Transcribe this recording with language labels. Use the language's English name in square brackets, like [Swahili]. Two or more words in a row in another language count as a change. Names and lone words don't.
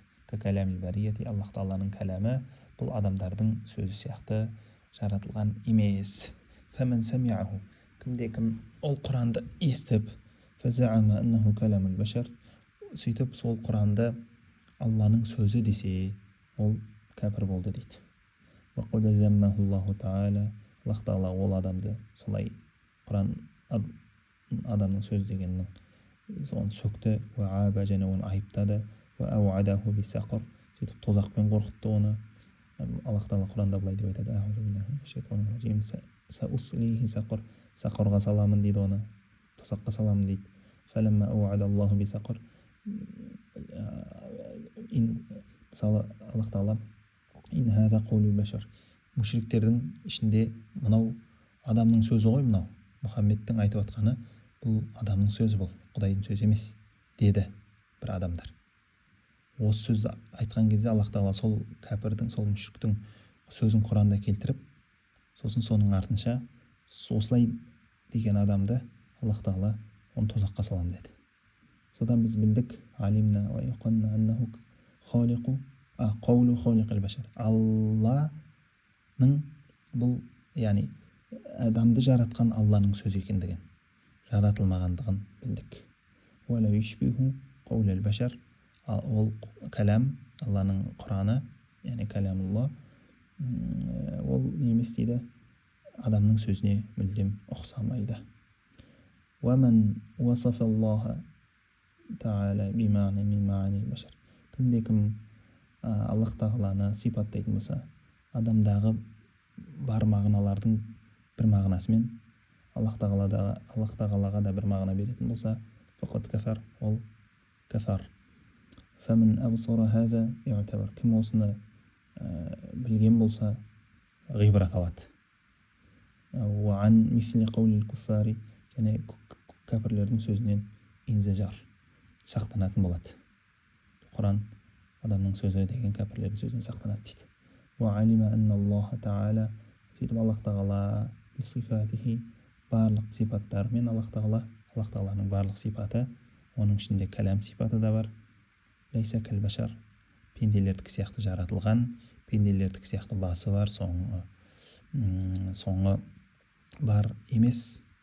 [Arabic] كلام البرية, [Kazakh] Аллах тағаланың кәләмі бұл адамдардың сөзі сияқты жаратылған емес. [Arabic] فمن سمعه, [Kazakh] кімде-кім ол Құранды естіп, [Arabic] فزعم أنه كلام البشر. [Kazakh] сөйтіп сол Құранды Алланың сөзі десе, ол кәпір болды дейді. [Arabic] وقد ذمه الله تعالى. [Kazakh] Аллах Тағала ол адамды солай Құран адамның сөз дегеннің соны сөкті, уәаба және оны айыптады, [Arabic] وأوعده بسقر, [Kazakh] сөйтіп тозақпен қорқытты оны. Аллах Тағала Құранда былай деп айтады: [Arabic] سأصليه سقر, [Kazakh] сақырға саламын дейді оны, тозаққа саламын дейді. [Arabic] فلما أوعد الله بسقر, [Kazakh] мысалы Аллах Тағала [Arabic] إن هذا قول البشر, [Kazakh] мүшриктердің ішінде мынау адамның сөзі ғой, мынау Мұхаммедтің айтып жатқаны бұл адамның сөзі, бұл Құдайдың сөзі емес деді бір адамдар. Осы сөзді айтқан кезде Аллах Тағала сол кәпірдің, сол мүшриктің сөзін Құранда келтіріп, сосын соның артынша осылай деген адамды Аллах Тағала оны тозаққа салам деді. Содан біз білдік, [Arabic] علمنا وأيقنا أنه خالق قول خالق البشر, [Kazakh] Алланың бұл, яғни адамды жаратқан Алланың сөзі екендігін, жаратылмағандығын білдік. [Arabic] ولا يشبه قول البشر, [Kazakh] ол кәлам, Алланың Құраны, яғни кәламулла, ол не емес дейді, адамның сөзіне мүлдем ұқсамайды. [Arabic] وَمَنْ وَصَفَ اللَّهَ تَعَالَى بِمَعْنَى مِنْ مَعَانِي الْبَشَرِ, [Kazakh] кімде-кім Аллах Тағаланы сипаттайтын болса, адамдағы бар мағыналардың бір мағынасымен Аллах Тағалаға да бір мағына беретін болса, [Arabic] فقد كفر, [Kazakh] ол кафар. [Arabic] فَمَنْ أَبْصَرَ هَذَا يُعْتَبَرْ, [Kazakh] кім осыны білген болса ғибрат алады. [Arabic] وَعَنْ مِثْلِ قَوْلِ الْكُفَّارِ, [Kazakh] және кәпірлердің сөзінен инзажар, сақтанатын болады. Құран адамның сөзі деген кәпірлердің сөзінен сақтанады дейді. [Arabic] وَعَلِمَ أَنَّ اللَّهَ تَعَالَى, [Kazakh] сөйтіп Аллах Тағала бисифатихи, барлық сипаттарымен Аллах Тағаланың барлық сипаты, оның ішінде кәлам сипаты да бар. [Arabic] ليس كالبشر, [Kazakh] пенделердікі сияқты жаратылған, пенделердікі сияқты басы бар, соңы бар емес.